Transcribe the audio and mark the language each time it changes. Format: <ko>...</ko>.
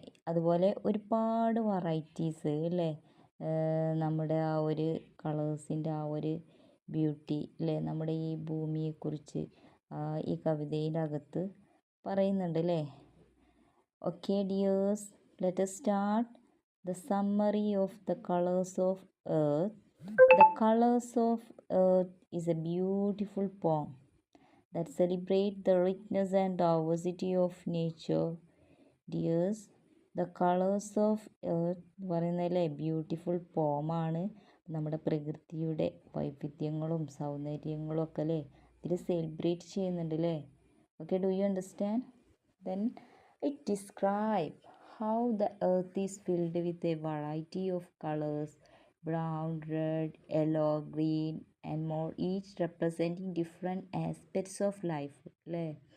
<ml>അതുപോലെ ഒരുപാട് വെറൈറ്റീസ് അല്ലേ നമ്മുടെ ആ ഒരു കളേഴ്സിൻ്റെ ആ ഒരു ബ്യൂട്ടി അല്ലേ നമ്മുടെ ഈ ഭൂമിയെക്കുറിച്ച് ഈ കവിതയുടെ അകത്ത് പറയുന്നുണ്ട് അല്ലേ.</ml> <en>Okay dears, let us start the summary of the colors of earth. The colors of earth is a beautiful poem that celebrates the richness and diversity of nature.</en> <ml>Dears, the colours of earth എന്ന് പറയുന്നതല്ലേ beautiful പോമാണ്. നമ്മുടെ പ്രകൃതിയുടെ വൈവിധ്യങ്ങളും സൗന്ദര്യങ്ങളും ഒക്കെ അല്ലേ ഇതിൽ celebrate ചെയ്യുന്നുണ്ട് അല്ലേ.</ml> <en>Okay, do you understand? Then it describe how the earth is filled with a variety of colours, brown, red, yellow, green and more, each representing different aspects of life അല്ലേ.</en>